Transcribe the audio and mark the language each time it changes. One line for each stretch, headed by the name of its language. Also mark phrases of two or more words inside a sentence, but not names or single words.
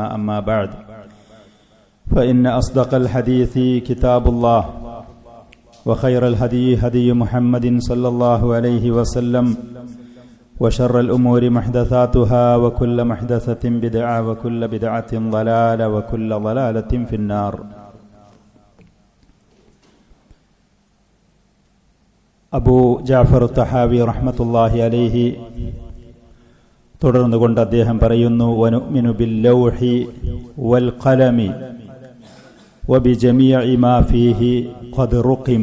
Arabic: أما بعد فإن أصدق الحديث كتاب الله وخير الهدي هدي محمد صلى الله عليه وسلم وشر الأمور محدثاتها وكل محدثة بدعة وكل بدعة ضلالة وكل ضلالة في النار. അബൂ ജഅഫർ തഹാവി رحمة الله عليه
Malayalam: തുടർന്നുകൊണ്ട് അദ്ദേഹം പറയുന്നു,
Arabic: ونؤمن باللوح والقلم وبجميع ما فيه قد رقم.